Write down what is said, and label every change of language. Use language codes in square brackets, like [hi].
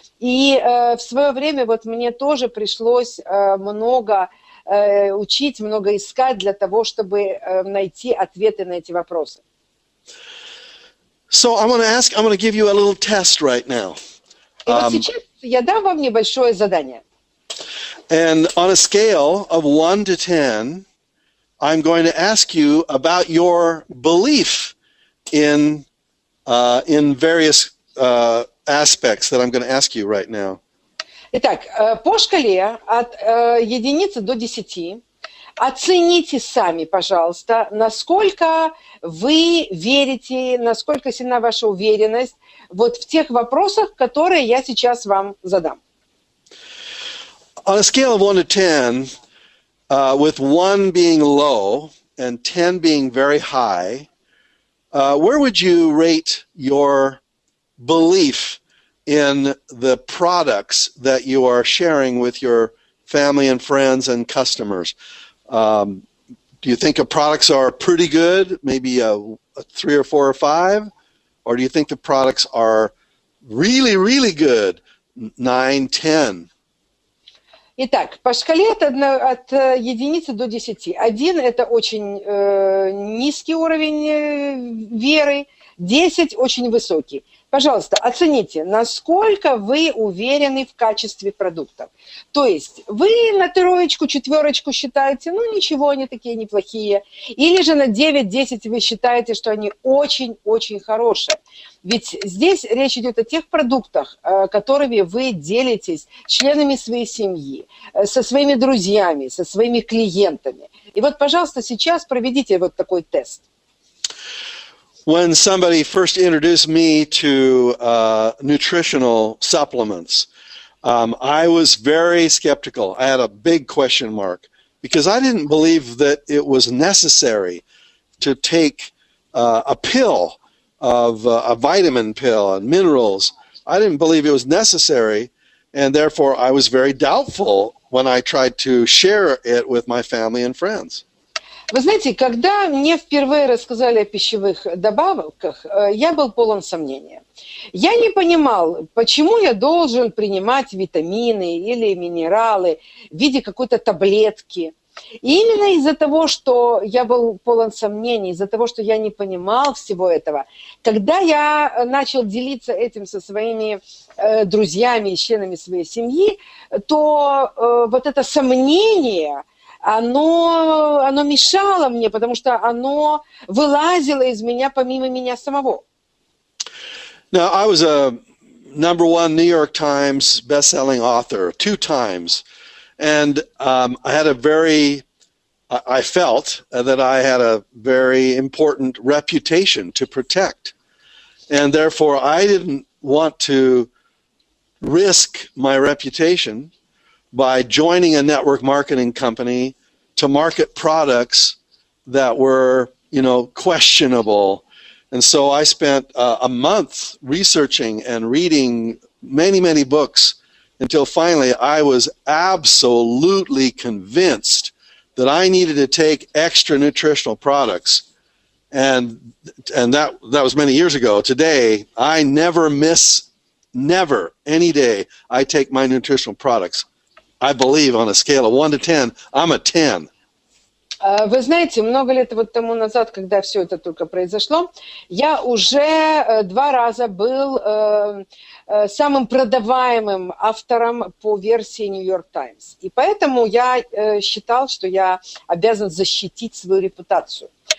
[ru] И в свое время вот мне тоже пришлось много учить, много искать для того, чтобы найти ответы на эти вопросы. [en] So I'm going to give you a little test right now. [ru] И вот сейчас я дам вам небольшое задание. [en] And on a scale of 1 to 10, I'm going to ask you about your belief in various aspects that I'm going to ask you right now. [ru] Итак, по шкале от единицы до 10 оцените сами, пожалуйста, насколько вы верите, насколько сильна ваша уверенность вот в тех вопросах, которые я сейчас вам задам. [en] On a scale of 1 to 10, with 1 being low and 10 being very high, where would you rate your belief in the products that you are sharing with your family and friends and customers? Do you think the products are pretty good, maybe a 3 or 4 or 5? Or do you think the products are really, really good, 9, 10? [ru] Итак, по шкале от единицы до 10. 1 – это очень низкий уровень веры, 10 – очень высокий. Пожалуйста, оцените, насколько вы уверены в качестве продуктов. То есть вы на 3, 4 считаете, ну ничего, они такие неплохие. Или же на 9, 10 вы считаете, что они очень-очень хорошие. Ведь здесь речь идет о тех продуктах, которыми вы делитесь с членами своей семьи, со своими друзьями, со своими клиентами. И вот, пожалуйста, сейчас проведите вот такой тест. [en] When somebody first introduced me to nutritional supplements, I was very skeptical. I had a big question mark because I didn't believe that it was necessary to take a pill of a vitamin pill and minerals. I didn't believe it was necessary, and therefore I was very doubtful when I tried to share it with my family and friends. [ru] Вы знаете, когда мне впервые рассказали о пищевых добавках, я был полон сомнения. Я не понимал, почему я должен принимать витамины или минералы в виде какой-то таблетки. И именно из-за того, что я был полон сомнений, из-за того, что я не понимал всего этого, когда я начал делиться этим со своими друзьями и членами своей семьи, то вот это сомнение... Оно мешало мне, потому что оно вылазило из меня помимо меня самого. [en] Now, I was a #1 New York Times best-selling author 2 times, and I felt that I had a very important reputation to protect, and therefore I didn't want to risk my reputation by joining a network marketing company to market products that were, questionable. And so I spent a month researching and reading many, many books until finally I was absolutely convinced that I needed to take extra nutritional products. And that was many years ago. Today, I never, any day, I take my nutritional products. I believe on a scale of 1 to 10, I'm a 10. [ru] Вы знаете, много лет вот тому назад, когда все это только произошло, я уже 2 раза был самым продаваемым автором по версии New York Times. И поэтому я считал, что я обязан защитить свою репутацию.